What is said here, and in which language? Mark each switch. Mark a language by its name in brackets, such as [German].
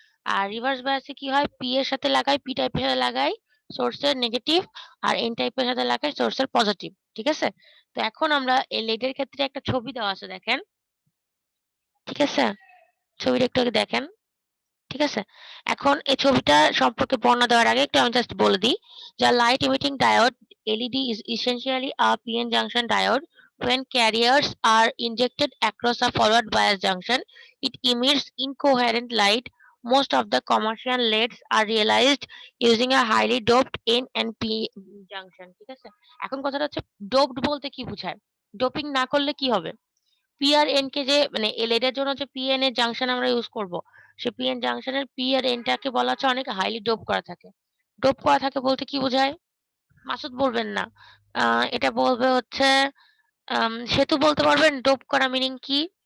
[Bangla] আর reverse বায়াসে কি হয়? P এর সাথে লাগাই, পি টাইপের সাথে লাগাই সোর্সের নেগেটিভ আর এন টাইপের সাথে লাগাই সোর্সের পজিটিভ। ঠিক আছে? তো এখন আমরা এই লেডের ক্ষেত্রে একটা ছবি দেওয়া আছে দেখেন। ঠিক আছে? ছবিটা একটু আগে দেখেন। ঠিক আছে? এখন এই ছবিটা সম্পর্কে বর্ণনা দেওয়ার আগে একটু আমি জাস্ট বলে দিই। [English] যে light emitting diode LED is essentially a PN junction diode. When carriers are injected across a forward bias junction, it emits incoherent light. Most of the commercial LEDs are realized using a highly doped N and P junction. [Bangla] ঠিক আছে? এখন কথাটা হচ্ছে doped বলতে কি বুঝায়? Doping না করলে কি হবে? পি আর এন কে যে মানে এলইডি এর জন্য যে পিএন এর জাংশন আমরা ইউজ করব, সে পিএন জাংশনের পি আর এন টাকে বলা হচ্ছে অনেক হাইলি ডোপ করা থাকে। ডোপ করা থাকে বলতে কি বোঝায়? মাসুদ বলবেন না। এটা বলবে হচ্ছে সেতু বলতে পারবেন ডোপ করা মিনিং কি?